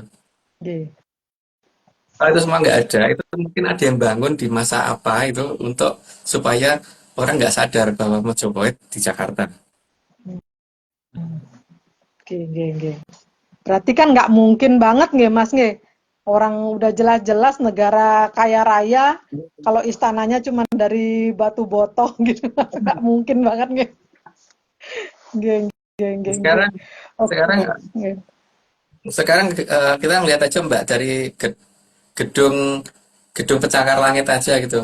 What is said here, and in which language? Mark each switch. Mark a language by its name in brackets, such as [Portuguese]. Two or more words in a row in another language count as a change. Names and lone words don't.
[Indonesian] Oke. Kalau itu semua nggak ada, itu mungkin ada yang bangun di masa apa itu untuk supaya orang nggak sadar bahwa Mojopahit di Jakarta. Oke. Berarti kan nggak mungkin banget nggih, Mas nggih. Orang udah jelas-jelas negara kaya raya, kalau istananya cuma dari batu botol gitu, nggak mungkin banget nggih. Nggih. Sekarang Oke, sekarang nggih. sekarang kita ngelihat aja Mbak dari gedung gedung pencakar langit aja gitu.